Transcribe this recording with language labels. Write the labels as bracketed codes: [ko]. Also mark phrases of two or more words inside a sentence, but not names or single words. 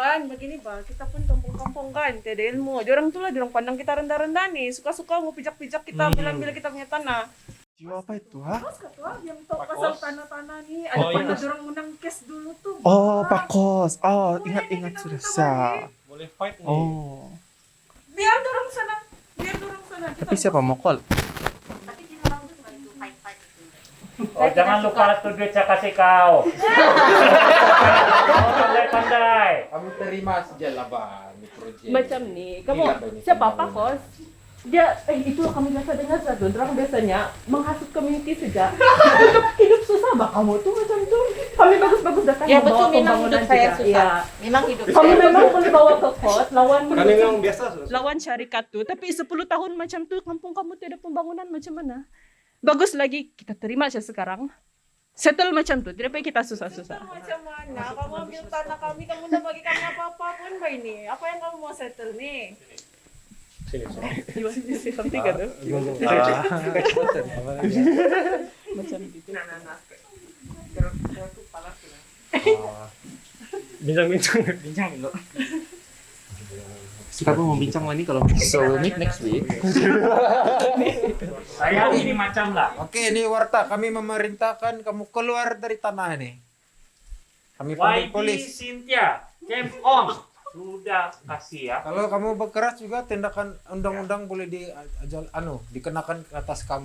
[ms] bukan begini Pak, kita pun kampung-kampung kan, tiada ilmu. Orang tuh lah, orang pandang kita rendah-rendah nih, suka-suka mau pijak-pijak kita, ambil kita punya tanah. Jiwa apa itu, ha? Terus kata yang tahu pasal tanah-tanah nih, ada pernah orang menang case dulu tuh. Oh, Pak Kos. Oh, ingat sudah sa. Boleh fight nih. Oh. Biar dorong sana. Tapi siapa mau call? Oh, jangan lupa tuh duit saya kasih kau. Pandai-pandai. Kamu terima saja lah bang, proyek. Macam nih, kamu siapa Pak Kos? Dia, itu kami biasa dengar satu, orang biasanya menghasut community saja. hidup susah bah kamu tuh macam tuh. Kami bagus-bagus datang Ya membawa betul, memang pembangunan hidup saya juga. susah. Ya. Memang hidup Kami saya memang susah. boleh bawa ke court lawan Kami memang biasa. lawan syarikat tuh, tapi 10 tahun macam tuh kampung kamu tidak pembangunan macam mana? Bagus lagi kita terima saja sekarang. Settle macam tuh, tidak payah kita susah-susah. Macam mana? Kamu ambil tanah kami, kamu udah bagi kami apa-apa pun mbak ini. Apa yang kamu mau settle nih? Something kan tuh? Macam gitu. Bincang dulu. Kamu mau bincang lagi kalau [en] So we'll meet next week. [ms] Saya ini macam lah. Oke, ini Warta, kami memerintahkan kamu keluar dari tanah ini. Kami panggil YB polis. Cynthia, Camp On. Sudah kasih ya. Kalau kamu berkeras juga tindakan undang-undang boleh dikenakan ke atas kamu.